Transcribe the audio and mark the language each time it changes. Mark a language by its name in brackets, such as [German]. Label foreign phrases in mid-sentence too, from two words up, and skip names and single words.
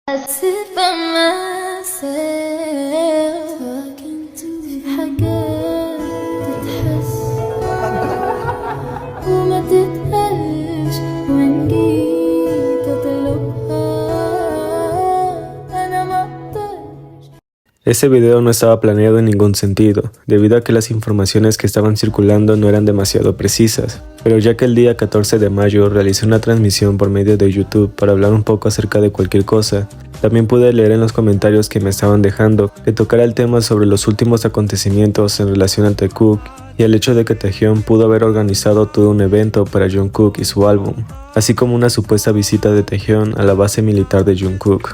[English] sit by myself talking to [Arabic] حاجات تتحس وما تتقالش وإن جيت أطلبها أنا ما أقدرش. [Spanish] Ese video no estaba planeado en ningún sentido, debido a que las informaciones que estaban circulando no eran demasiado precisas, pero ya que el día 14 de mayo realicé una transmisión por medio de YouTube para hablar un poco acerca de cualquier cosa, también pude leer en los comentarios que me estaban dejando que tocara el tema sobre los últimos acontecimientos en relación a Taekook y el hecho de que Taehyun pudo haber organizado todo un evento para Jungkook y su álbum, así como una supuesta visita de Taehyun a la base militar de Jungkook.